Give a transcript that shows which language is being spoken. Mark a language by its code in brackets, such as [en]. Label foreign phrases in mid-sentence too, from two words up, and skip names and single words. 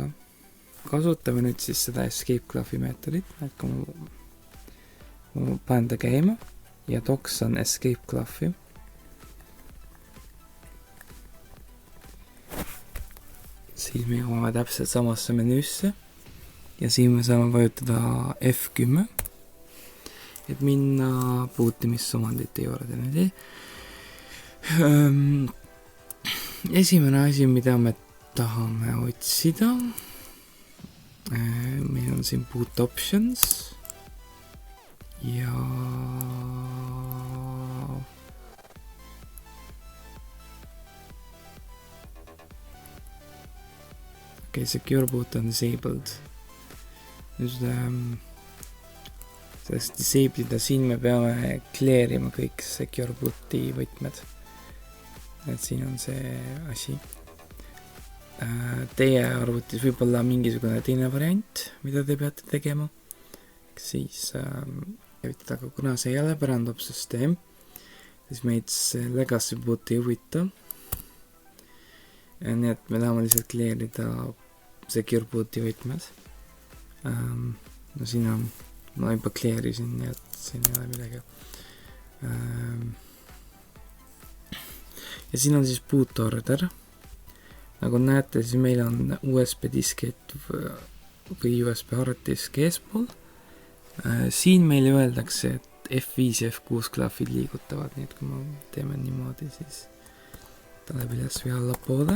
[et] Kasutame nüüd siis seda escape klahvi meetodit, et kui ma panen ta käima ja docs on escape klahvi, siis me jõuame täpselt samasse menüüsse ja siin me saame vajutada F10, et minna bootimissumandite juurde. Esimene asi, mida me tahame otsida, meil on siin [en] boot options [et] ja [en] secure boot [et] on disabled. Nüüd sellest disableda siin me peame clearima kõik [en] secure booti [et] võtmed. Et siin on see asi. Teie arvutis võib olla mingisugune teine variant, mida te peate tegema. Siis käivitada, aga kuna see ei ole pärandopsüsteem, siis meid see [en] legacy boot [et] ei huvita. Nii et me tahame lihtsalt clearida [en] secure booti [et] võtmed. No siin on, ma juba clearisin, nii et siin ei ole midagi. ja siin on siis [en] boot order. [et] Nagu näete, siis meil on USB diskett või USB harddisk eespool. Siin meile öeldakse, et F5 ja F6 klaafid liigutavad, nii et kui me teeme niimoodi, siis ta läheb üles või allapoole.